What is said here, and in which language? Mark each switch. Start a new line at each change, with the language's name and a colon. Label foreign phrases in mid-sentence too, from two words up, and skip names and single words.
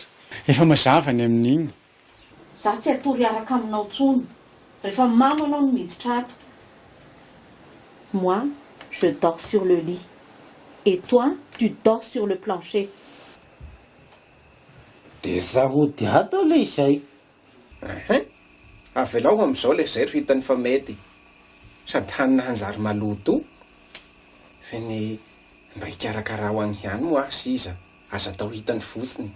Malagasy: efa mazava ny amin'igny za tsy atory araka aminao tsony rehefa mamo anao no miditra ato
French: moi je dors sur le lit et toi tu dors sur le plancher
Malagasy: dia zahody ato le izay avelao amin'izao le zay ro hitany fa mety sady hanina hanjary maloto fa ny mba hikarakara ho agny ihany moa asy iza aza atao hitany fotsiny